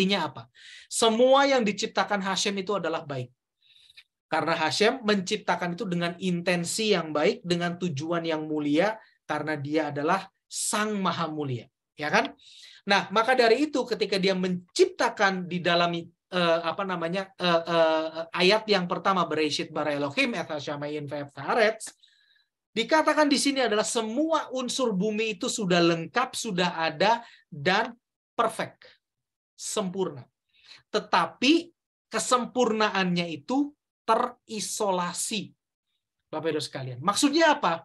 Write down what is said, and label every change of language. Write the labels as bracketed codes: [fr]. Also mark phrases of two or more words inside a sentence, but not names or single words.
[id] Semua yang diciptakan Hashem itu adalah baik. Karena Hashem menciptakan itu dengan intensi yang baik, dengan tujuan yang mulia, karena dia adalah Sang Maha Mulia, ya kan? Nah, maka dari itu ketika dia menciptakan di dalam ayat yang pertama, [he] בראשית ברא אלהים את השמים ואת הארץ, [id] dikatakan di sini adalah semua unsur bumi itu sudah lengkap, sudah ada, dan perfect, sempurna. Tetapi kesempurnaannya itu terisolasi. Bapak Ibu sekalian. Maksudnya apa?